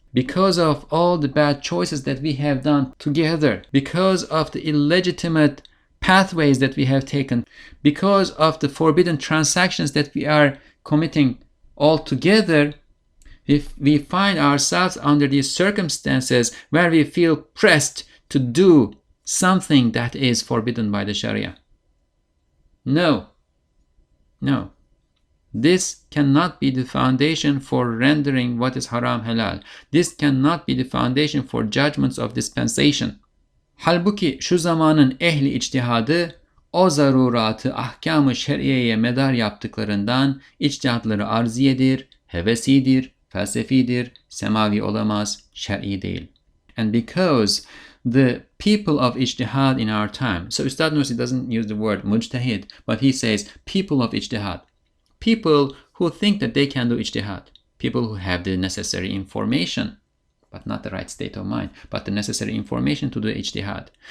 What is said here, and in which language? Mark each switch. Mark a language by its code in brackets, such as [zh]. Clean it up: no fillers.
[en] Because of all the bad choices that we have done together, because of the illegitimate pathways that we have taken, because of the forbidden transactions that we are committing all together, if we find ourselves under these circumstances where we feel pressed to do something that is forbidden by the Sharia. No. This cannot be the foundation for rendering what is haram halal. This cannot be the foundation for judgments of dispensation. [tr] Halbuki şu zamanın ehli içtihadı o zaruratı ahkam-ı şer'iyeye medar yaptıklarından içtihatları arziyedir, hevesidir, felsefidir, semavi olamaz, şer'i değil. [en] And because the people of ijtihad in our time, so Ustad Nursi doesn't use the word mujtahid, but he says people of ijtihad. People who think that they can do ijtihad. People who have the necessary information, but not the right state of mind, but the necessary information to do ijtihad.